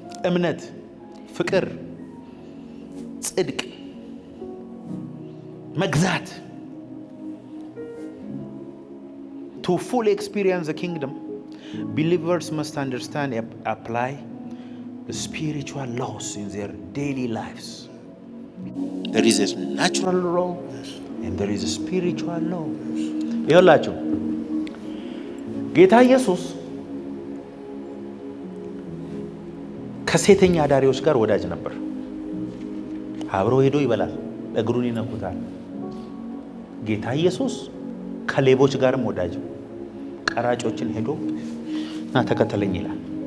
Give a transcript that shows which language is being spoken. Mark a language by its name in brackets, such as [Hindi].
[Amharic] እምነት፣ ፍቅር፣ ጽድቅ፣ መግዛት [English] to fully experience the kingdom, believers must understand and apply the spiritual laws in their daily lives. There is a natural law and there is a spiritual law. [Amharic] ይኸውላችሁ ጌታ ኢየሱስ ከሴተኛ አዳሪዎች ጋር ወዳጅ ነበር። አብሮ ሄዶ ይበላል፣ እግሩን ይነኩታል። ጌታ ኢየሱስ ከሌቦች ጋርም ወዳጅ፣ ቀራጮችን ሄዶ ና ተከተለኝ ይላል።